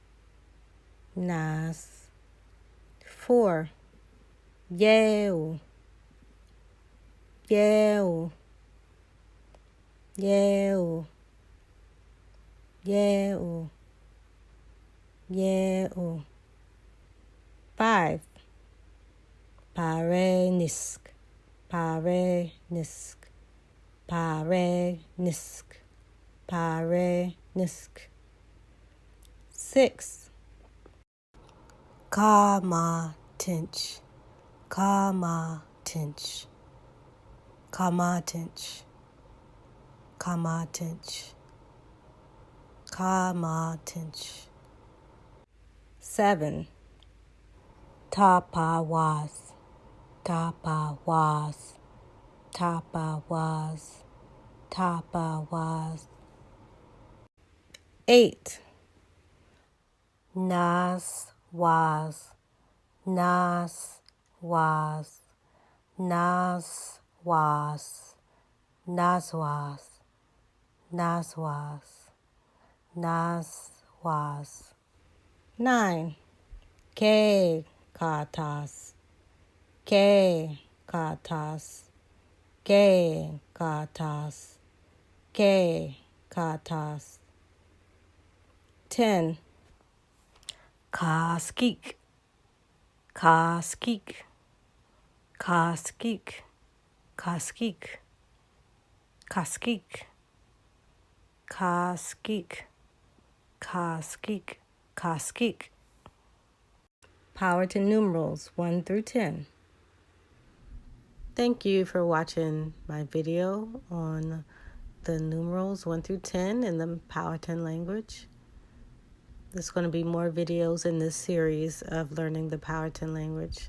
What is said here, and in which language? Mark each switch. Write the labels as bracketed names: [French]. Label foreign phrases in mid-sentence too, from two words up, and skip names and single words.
[Powhatan] Nas. Four. Yeo. Yeo. Yeo. Yeo. Yeo. Five. Parenisk. Parenisk. Parenisk. Parenisk. Six. Kama tinch. Kama tinch. Kama tinch. Kama tinch. Kama tinch. Seven. Tapawas. Tapawas. Tapawas. Tapawas. Eight. Nas was. Nas was. Nas was. Nas was. Nas was. Nas was. Nine. K katas. K katas. K katas. K katas. 10. Kaskik. Kaskik. Kaskik. Kaskik. Kaskik. Kaskik. Kaskik. Kaskik. [English] Power to numerals 1 through 10. Thank you for watching my video on the numerals 1 through 10 in the Powhatan language. There's going to be more videos in this series of learning the Powhatan language.